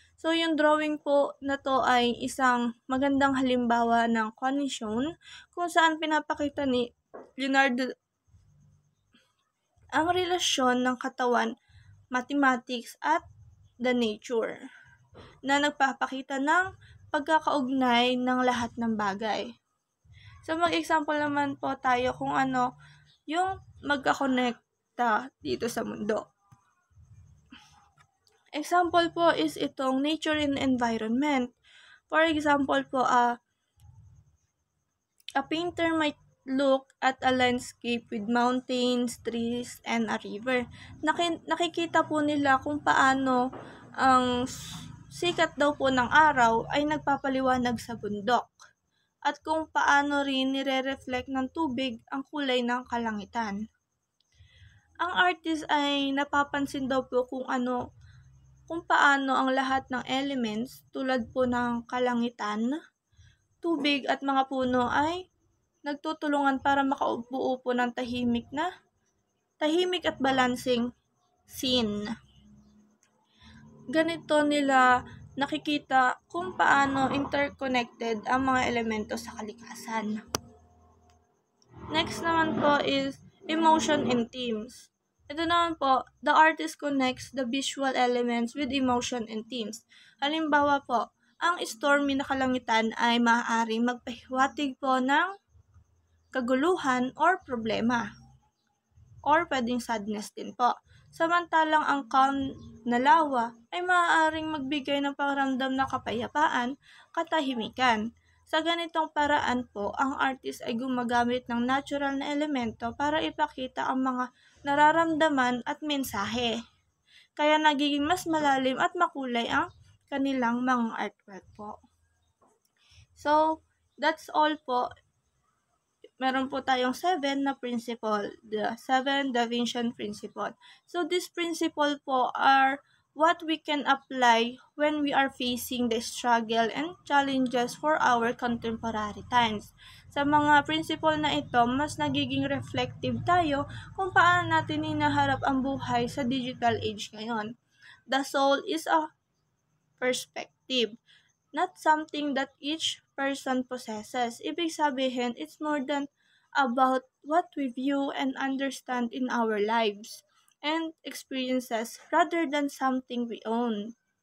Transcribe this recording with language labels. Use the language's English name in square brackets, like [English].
[Filipino] So, yung drawing po na to ay isang magandang halimbawa ng connection kung saan pinapakita ni Leonardo ang relasyon ng katawan, mathematics at the nature na nagpapakita ng pagkakaugnay ng lahat ng bagay. So, mag-example naman po tayo kung ano yung magkakonekta dito sa mundo. [English] Example po is itong nature and environment. For example po, a painter might look at a landscape with mountains, trees, and a river. [Filipino] Nakikita po nila kung paano ang sikat daw po ng araw ay nagpapaliwanag sa bundok at kung paano rin nire-reflect ng tubig ang kulay ng kalangitan. Ang artist ay napapansin daw po kung paano ang lahat ng elements tulad po ng kalangitan, tubig at mga puno ay nagtutulungan para makaubuo po ng tahimik at balancing scene. Ganito nila nakikita kung paano interconnected ang mga elemento sa kalikasan. [English] Next naman po is emotion and themes. Ito naman po, the artist connects the visual elements with emotion and themes. [Filipino] Halimbawa po, ang stormy na kalangitan ay maaaring magpahiwatig po ng kaguluhan or problema. Or pwedeng sadness din po. Samantalang ang calm na lawa ay maaaring magbigay ng pakiramdam na kapayapaan, katahimikan. Sa ganitong paraan po, ang artist ay gumagamit ng natural na elemento para ipakita ang mga nararamdaman at mensahe. Kaya nagiging mas malalim at makulay ang kanilang mga artwork po. [English] So, that's all po. [Filipino] meron po tayong 7 na principle, [English] the 7 Da Vinci principle. So this principle po are what we can apply when we are facing the struggle and challenges for our contemporary times. [Filipino] Sa mga principle na ito, mas nagiging reflective tayo kung paano natin hinaharap ang buhay sa digital age ngayon. [English] The soul is a perspective, not something that each person possesses. [Filipino] Ibig sabihin, [English] it's more than about what we view and understand in our lives and experiences rather than something we own.